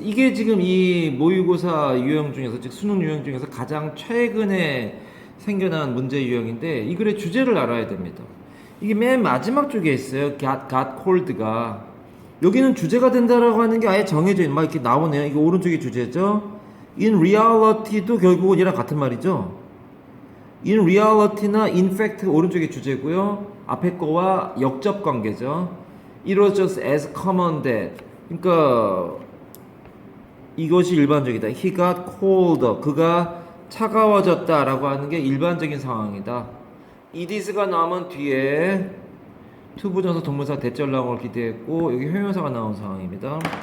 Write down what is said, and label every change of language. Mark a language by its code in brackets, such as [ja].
[ko] 이게 지금 이 모의고사 유형 중에서, 즉 수능 유형 중에서 가장 최근에 생겨난 문제 유형인데 이 글의 주제를 알아야 됩니다. 이게 맨 마지막 쪽에 있어요. [en] got cold가. [ko] 여기는 주제가 된다라고 하는 게 아예 정해져 있는, 막 이렇게 나오네요. 이게 오른쪽이 주제죠. in reality도 결국은 얘랑 같은 말이죠. in reality나 in fact 오른쪽이 주제고요. 앞에 거와 역접 관계죠. [en] It was just as common that. [ko] 그러니까 이것이 일반적이다. [en] He got colder. [ko] 그가 차가워졌다라고 하는 게 일반적인 상황이다. it is가 나오면 뒤에 투부정사 동문사 대절 나온 걸 기대했고 여기 형용사가 나온 상황입니다.